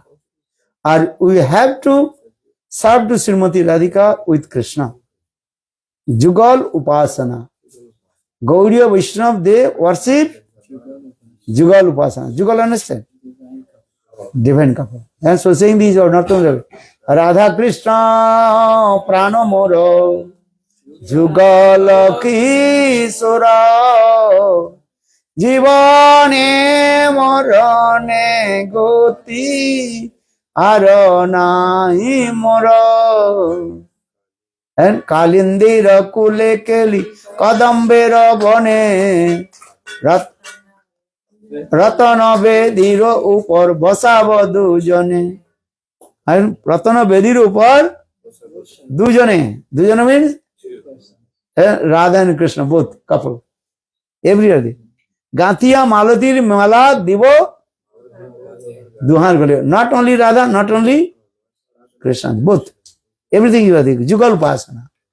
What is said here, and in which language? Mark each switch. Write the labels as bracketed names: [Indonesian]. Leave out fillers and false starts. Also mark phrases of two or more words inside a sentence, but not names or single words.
[English] Or we have to serve to Srimati Radhika with Krishna. [Bangla] যুগল উপাসনা. [English] Gauriya Vaishnav, they worship [Bangla] যুগল উপাসনা. [English] Jugal, understand? Divine couple. And so saying these are not only [Bangla] রাধা কৃষ্ণ প্রাণ মোর যুগল কিশোর জীবনে মরণে গতি আর নাহি মোর. And কালিন্দীর কূলে কেলি কদম্বের বনে রতন বেদীর উপর বসাব দুজনে. And রতন বেদীর উপর দুজনে. [English] Dujane means Radha and Krishna, both couple. Every day. [Bangla] গাঁথিয়া মালতীর মালা দিব দুহুঁ গলে. [English] Not only Radha, not only Krishna, both. Everything you are thinking. [Bangla] যুগল উপাসনা.